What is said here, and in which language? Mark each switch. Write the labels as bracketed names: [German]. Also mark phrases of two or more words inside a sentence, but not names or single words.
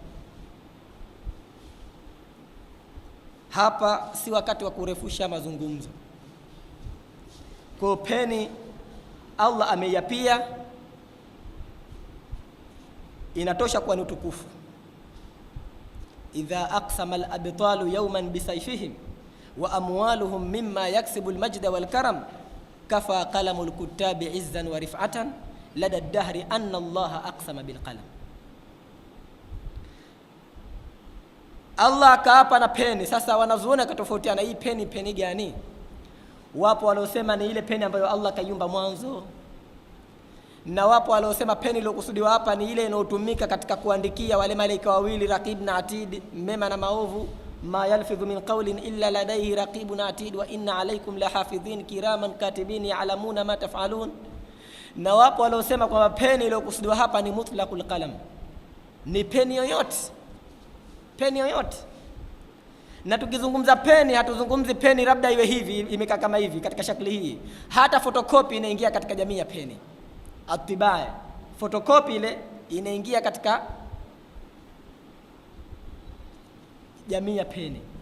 [Swahili] Hapa si wakati wa kurefusha mazungumzo. Kwa peni Allah ameyapia, inatosha kuwa ni utukufu. [Arabic] إذا أقسم الأبطال يوما بسيفهم وأموالهم مما يكسب المجد والكرم كفى قلم الكتاب عزا ورفعة لدى الدهر أن الله أقسم بالقلم. [Swahili] Allah kaapa na peni. Sasa wanazuoni katofautiana, hii peni gani? Wapo waliosema ni ile peni ambayo Allah kaiumba mwanzo, na wapo waliosema peni iliyokusudiwa hapa ni ile inayotumika katika kuandikia wale malaika wawili Raqib na Atid, mema na maovu. [Arabic] ما يلفظ من قول إلا لديه رقيب عتيد وإن عليكم لحافظين كراما كاتبين يعلمون ما تفعلون. [Swahili] Na wapo waliosema kwamba peni iliyokusudiwa hapa ni [Arabic] مطلق القلم, [Swahili] ni peni yoyote, peni yoyote. Na tukizungumza peni, hatuzungumzi peni labda iwe hivi imekaa kama hivi katika shakli hii. Hata photocopy inaingia katika jamii ya peni. Atibae photocopy ile inaingia katika jamii ya peni.